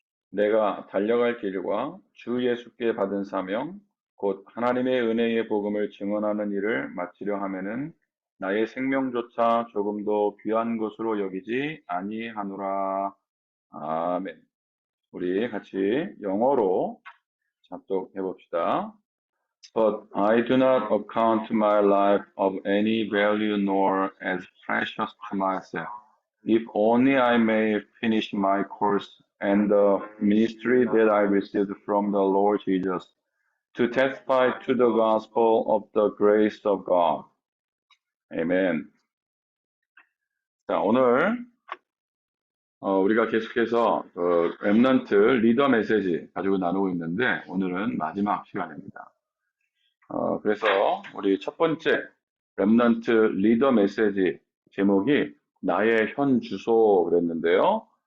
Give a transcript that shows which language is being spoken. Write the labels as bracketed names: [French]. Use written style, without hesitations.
[Korean] 내가 달려갈 길과 주 예수께 받은 사명 곧 하나님의 은혜의 복음을 증언하는 일을 마치려 하면은 나의 생명조차 조금도 귀한 것으로 여기지 아니하노라. 아멘. 우리 같이 영어로 합독해 봅시다. [English] But I do not account my life of any value nor as precious to myself, if only I may finish my course and the ministry that I received from the Lord Jesus, to testify to the gospel of the grace of God. Amen. [Korean] 자, 오늘 우리가 계속해서 렘넌트 리더 메시지 가지고 나누고 있는데 오늘은 마지막 시간입니다. 그래서 우리 첫 번째 렘넌트 리더 메시지 제목이 나의 현 주소 그랬는데요.